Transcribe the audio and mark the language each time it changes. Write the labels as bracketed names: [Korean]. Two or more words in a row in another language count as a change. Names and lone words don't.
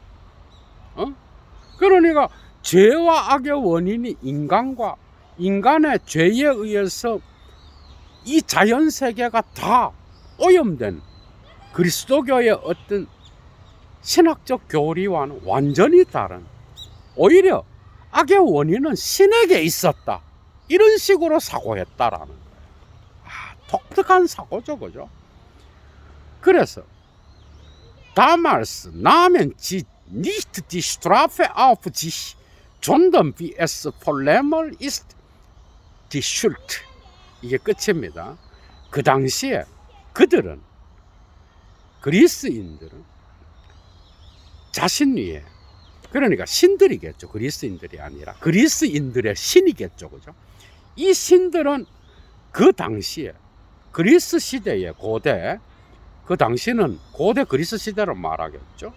[Korean] 그러니까 죄와 악의 원인이 인간과 인간의 죄에 의해서 이 자연세계가 다 오염된 그리스도교의 어떤 신학적 교리와는 완전히 다른, 오히려 악의 원인은 신에게 있었다, 이런 식으로 사고했다라는 거예요. 독특한 사고죠, 그죠? [German] 그래서 damals nahmen sie nicht die Strafe auf sich, sondern wie es Vollmer ist die Schuld. [Korean] 이게 끝입니다. 그 당시에 그들은, 그리스인들은 자신 위에, 그러니까 신들이겠죠. 그리스인들이 아니라 그리스인들의 신이겠죠, 그죠? 이 신들은 그 당시에 그리스 시대의 고대, 그 당시는 고대 그리스 시대로 말하겠죠.